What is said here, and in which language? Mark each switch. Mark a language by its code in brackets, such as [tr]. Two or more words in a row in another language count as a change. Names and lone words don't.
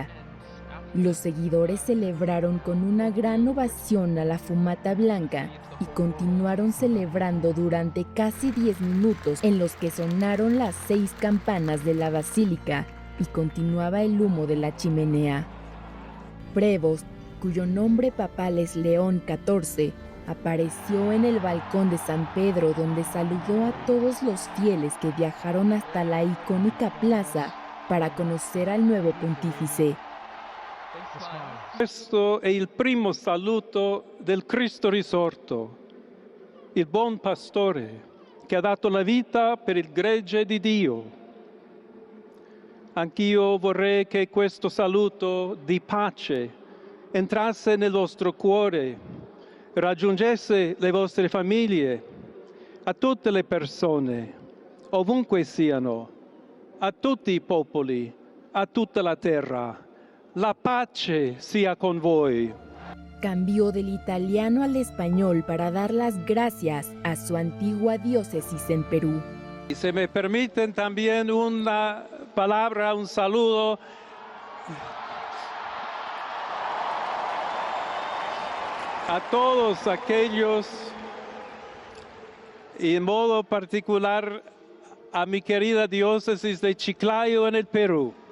[es] Los seguidores celebraron con una gran ovación a la fumata blanca y continuaron celebrando durante casi 10 minutos en los que sonaron las 6 campanas de la basílica y continuaba el humo de la chimenea. Prevost, cuyo nombre papal es León XIV, apareció en el balcón de San Pedro donde saludó a todos los fieles que viajaron hasta la icónica plaza para conocer al nuevo pontífice. [it] Questo è il primo saluto del Cristo risorto, il buon pastore che ha dato la vita per il gregge di Dio. Anch'io vorrei che questo saluto di pace entrasse nel vostro cuore, raggiungesse le vostre famiglie, a tutte le persone, ovunque siano, a tutti i popoli, a tutta la terra. La pace sia con voi. [es] Cambió del italiano al español para dar las gracias a su antigua diócesis en Perú. Y si me permiten también una palabra, un saludo a todos aquellos, y en modo particular a mi querida diócesis de Chiclayo en el Perú.